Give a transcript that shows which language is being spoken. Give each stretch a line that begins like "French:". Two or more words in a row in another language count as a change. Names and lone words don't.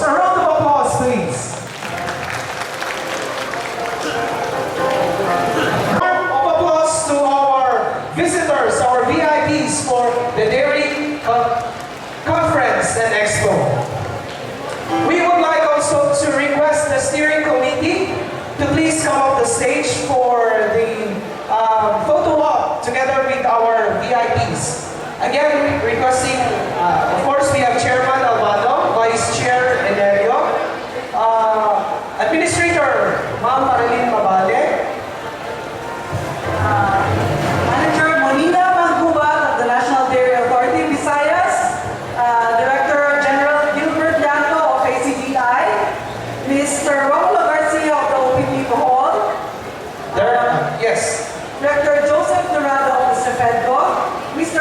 English: A round of applause, please. Round of applause to our visitors, our VIPs for the Dairy Conference and Expo. We would like also to request the steering committee to please come up the stage for the photo op together with our VIPs. Again, requesting, of course, we have Chairman Albano, Vice Chair Enerio, Administrator Ma'am Marilyn Mabale, Manager Monina Magbubat of the National Dairy Authority Visayas, Director General Gilbert Llanto of ACDI, Mr. Romulo Garcia of the OPP Bohol, yes. Director Joseph Dorado of the CEFEDCO, Mr.